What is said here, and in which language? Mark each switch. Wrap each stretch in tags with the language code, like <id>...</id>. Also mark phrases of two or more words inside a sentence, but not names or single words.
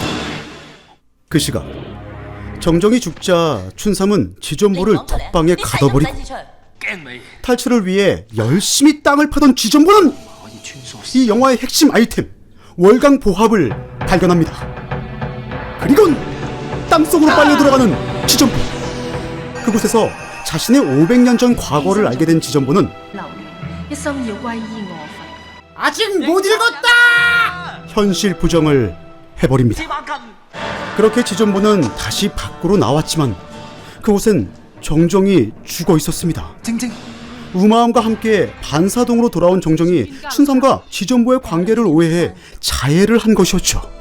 <ko>그 시각 정정이 죽자 춘삼은 지전보를 덕방에 가둬버리고 탈출을 위해 열심히 땅을 파던 지전보는 이 영화의 핵심 아이템 월강 보합을 발견합니다. 그리곤 땅속으로 빨려 들어가는 지전보. 그곳에서 자신의 500년 전 과거를 알게 된 지전보는</ko> <yue>一心要歸依我佛。</yue> <ko>아직 못 읽었다! 현실 부정을 해버립니다. 그렇게 지존보는 다시 밖으로 나왔지만 그곳엔 정정이 죽어 있었습니다. 우마왕과 함께 반사동으로 돌아온 정정이 춘삼과 지존보의 관계를 오해해 자해를 한 것이었죠.</ko>